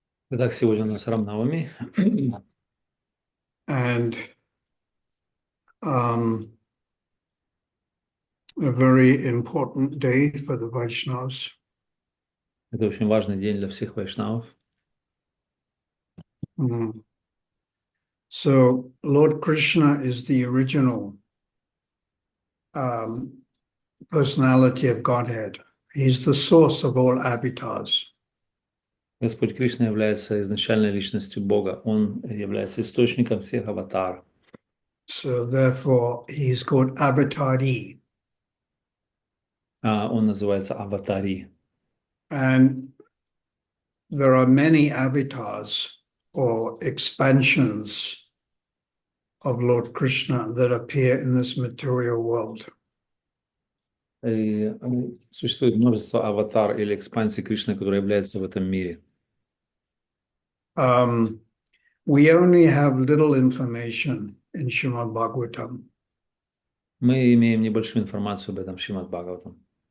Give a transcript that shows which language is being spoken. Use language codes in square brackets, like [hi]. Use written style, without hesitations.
[ru] Итак, сегодня у нас Рамнавами. [en] And a very important day for the Vaishnavas. [ru] Это очень важный день для всех вайшнавов. [en] So Lord Krishna is the original personality of Godhead. He's the source of all avatars. [ru] Господь Кришна является изначальной личностью Бога. Он является источником всех аватар. [en] So therefore he's called Avatari. [ru] Он называется Аватари. [en] And there are many avatars or expansions of Lord Krishna that appear in this material world. [ru] И существует множество аватар или экспансий Кришны, которые являются в этом мире. [en] We only have little information in Srimad Bhagavatam. [ru] Мы имеем небольшую информацию об этом в Шримад Бхагаватам.